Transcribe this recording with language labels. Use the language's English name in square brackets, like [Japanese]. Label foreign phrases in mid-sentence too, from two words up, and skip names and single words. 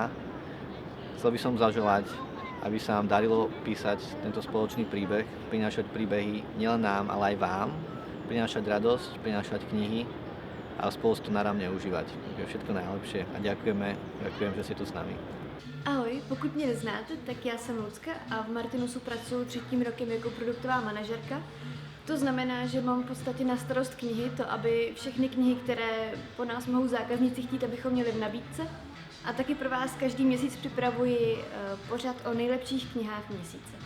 [Slovak] Chcel by som zaželať, aby sa nám darilo písať tento spoločný príbeh, prinášať príbehy nielen nám, ale aj vám, prinášať radosť, prinášať knihy a spolu si to naravne užívať. Všetko najlepšie a ďakujem, že ste tu s nami. [Czech] Ahoj, pokud mě neznáte, tak já jsem Lucka a v Martinusu pracuji 3. rokem jako produktová manažerka. To znamená, že mám v podstatě na starost knihy, to aby všechny knihy, které po nás mohou zákazníci chtít, abychom měli v nabídce. A taky pro vás každý měsíc připravuji pořad o nejlepších knihách měsíce.